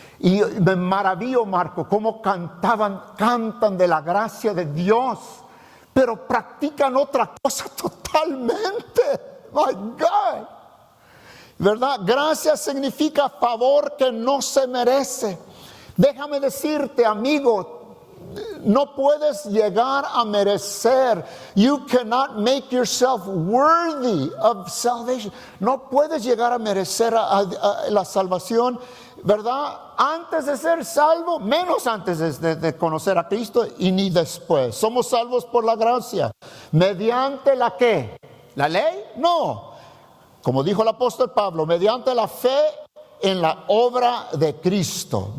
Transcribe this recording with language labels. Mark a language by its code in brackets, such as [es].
[es] Y me maravillo, Marco, cómo cantan de la gracia de Dios, pero practican otra cosa totalmente. [en] My God. [es] ¿Verdad? Gracia significa favor que no se merece. Déjame decirte, amigo, no puedes llegar a merecer. [en] You cannot make yourself worthy of salvation. [es] No puedes llegar a merecer a la salvación, ¿verdad? Antes de ser salvo, menos antes de conocer a Cristo y ni después. Somos salvos por la gracia. ¿Mediante la qué? ¿La ley? No. Como dijo el apóstol Pablo, mediante la fe en la obra de Cristo.